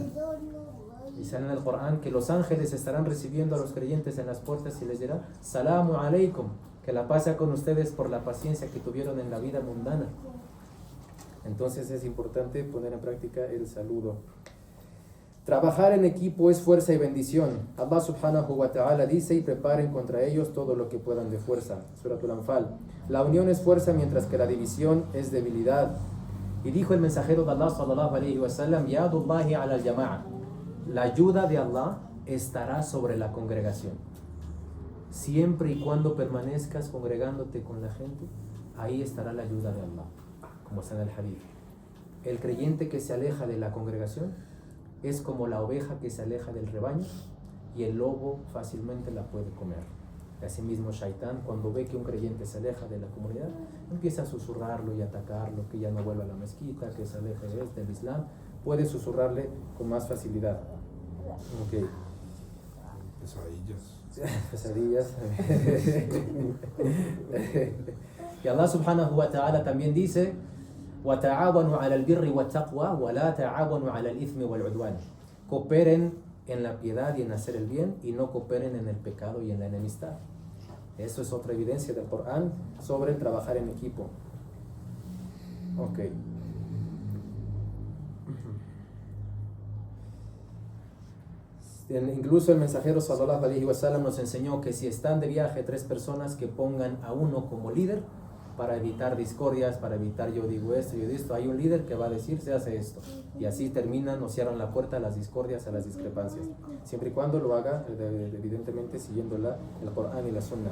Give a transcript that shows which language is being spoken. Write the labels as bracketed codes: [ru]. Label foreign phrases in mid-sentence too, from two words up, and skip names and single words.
[es] Dice en el Corán que los ángeles estarán recibiendo a los creyentes en las puertas y les dirá: [ar] السلام عليكم, [es] que la paz sea con ustedes por la paciencia que tuvieron en la vida mundana. Entonces es importante poner en práctica el saludo. Trabajar en equipo es fuerza y bendición. [ar] الله سبحانه وتعالى [es] dice: y preparen contra ellos todo lo que puedan de fuerza. Suratul Anfal. La unión es fuerza mientras que la división es debilidad. Y dijo el mensajero de Allah [ar] صلى الله عليه وسلم: يد الله على الجماعة. [es] La ayuda de Allah estará sobre la congregación. Siempre y cuando permanezcas congregándote con la gente, ahí estará la ayuda de Allah. Como está en el hadith. El creyente que se aleja de la congregación es como la oveja que se aleja del rebaño, y el lobo fácilmente la puede comer. Asimismo, Shaitán, cuando ve que un creyente se aleja de la comunidad, empieza a susurrarlo y atacarlo, que ya no vuelva a la mezquita, que se aleje del Islam. Puede susurrarle con más facilidad. Okay. Pesadillas. Y [ar] الله سبحانه وتعالى [es] también dice: [ar] وَتَعَاوَنُوا عَلَى الْبِرِّ وَالتَّقْوَى وَلَا تَعَاوَنُوا عَلَى الْإِثْمِ وَالْعُدْوَانِ. [es] Cooperen en la piedad y en hacer el bien, y no cooperen en el pecado y en la enemistad. Eso es otra evidencia del Corán sobre el trabajar en equipo. Ok. Incluso el mensajero [ar] صلى الله عليه وسلم [es] nos enseñó que si están de viaje 3 personas, que pongan a uno como líder para evitar discordias, para evitar yo digo esto, yo digo esto. Hay un líder que va a decir: se hace esto, y así terminan o cierran la puerta a las discordias, a las discrepancias, siempre y cuando lo haga evidentemente siguiendo el Corán y la Sunna.